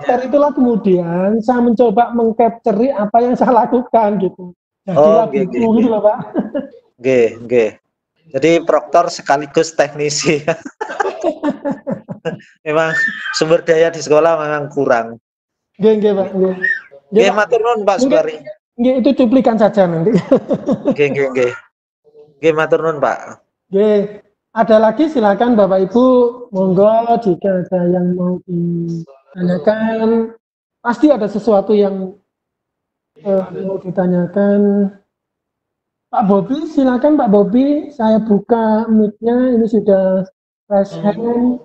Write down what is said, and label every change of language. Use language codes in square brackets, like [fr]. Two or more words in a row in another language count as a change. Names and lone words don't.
[id] Proktor itulah kemudian saya mencoba mengcapture apa yang saya lakukan gitu. Jadi gitu loh, Pak. Nggih. Jadi proktor sekaligus teknisi. Memang sumber daya di sekolah memang kurang. [jv] Nggih, Pak. Nggih. Nggih, matur nuwun Pak [id] Mungkin Supari. nggih, itu cuplikan saja nanti. [jv] Nggih. Nggih, matur nuwun Pak. [id] Nggih. Ada lagi silakan Bapak Ibu, monggo jika ada yang mau ditanyakan. Pasti ada sesuatu yang mau ditanyakan. Pak Bobi, silakan Pak Bobi, saya buka mic-nya, ini sudah [en] raise hand.